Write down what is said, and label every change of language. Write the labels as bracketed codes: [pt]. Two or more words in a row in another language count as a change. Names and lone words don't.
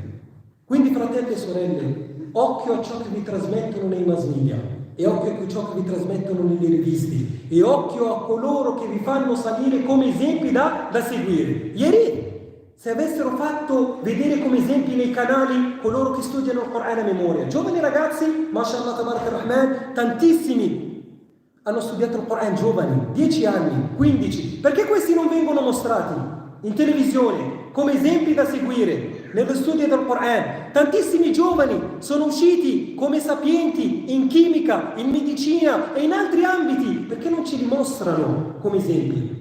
[it] Quindi, fratelli e sorelle, occhio a ciò che vi trasmettono nei mass media, e occhio a ciò che vi trasmettono nelle riviste, e occhio a coloro che vi fanno salire come esempi da seguire. Ieri, se avessero fatto vedere come esempi nei canali coloro che studiano il Corano a memoria, giovani ragazzi, [ar] ما شاء الله تبارك الرحمن, [it] tantissimi hanno studiato il Corano, giovani, 10 anni, 15, perché questi non vengono mostrati in televisione come esempi da seguire nello studio del Corano? Tantissimi giovani sono usciti come sapienti in chimica, in medicina e in altri ambiti, perché non ce li mostrano come esempi.